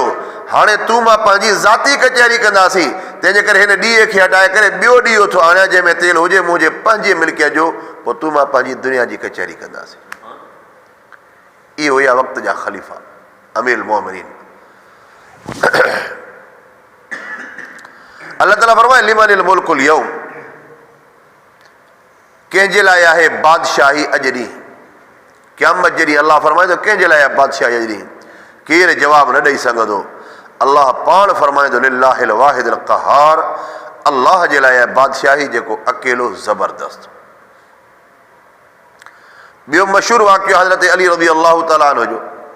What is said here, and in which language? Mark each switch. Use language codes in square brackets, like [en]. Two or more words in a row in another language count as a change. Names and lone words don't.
[sd] हाणे तूं मां पंहिंजी ज़ाती कचहरी कंदासीं, तंहिंजे करे हिन ॾीए खे हटाए करे ॿियो ॾीओ थो आणियां जंहिंमें तेल हुजे मुंहिंजे पंहिंजे मिल्कियत जो, पोइ तूं मां पंहिंजी दुनिया जी कचहरी कंदासीं। इहे हुया वक़्त जा ख़लीफ़ा अमीरुल मोमिनीन। اللہ تعالیٰ فرمائے [ar] لمن الملک اليوم، [sd] کنहिंजे लाइ आहे बादशाही अॼु ॾींहुं، क़यामत जे ॾींहुं अलाह फरमाए थो कंहिंजे लाइ आहे बादशाही अॼु ॾींहुं, केरु जवाबु न ॾेई सघंदो। अलाह पाण फरमाए थो [ar] لله الواحد القهار, [sd] अलाह जे लाइ आहे बादशाही जेको अकेलो ज़बरदस्त। ॿियो मशहूरु वाक़ियो हज़रत अली [ar] رضي الله تعالى عنه [sd] जो।